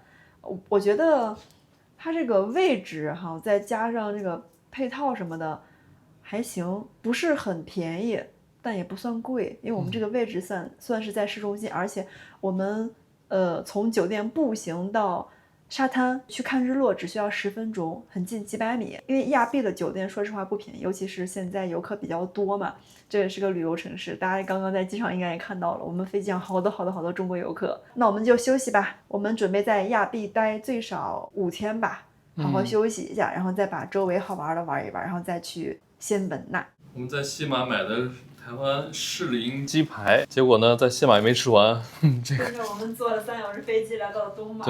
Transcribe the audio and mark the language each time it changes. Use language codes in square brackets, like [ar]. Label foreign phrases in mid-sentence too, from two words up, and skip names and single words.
[zh] 我覺得它這個位置哈，再加上這個配套什麼的還行，不是很便宜，但也不算貴，因為我們這個位置算是在市中心，而且我們從酒店步行到沙灘去看日落只需要10分鐘，很近几百米。因為亞庇的酒店說實話不便宜，尤其是現在游客比較多嘛，這也是個旅遊城市。大家剛剛在機場應該也看到了，我們飛機上好多中國遊客。那我們就休息吧，我們準備在亞庇待最少5天吧，好好休息一下，然後再把周圍好玩的玩一玩，然後再去仙本那。我们在西马买的台湾士林鸡排，结果呢，在西马也没吃完。这个，跟着我们坐了3小时飞机来到了东马，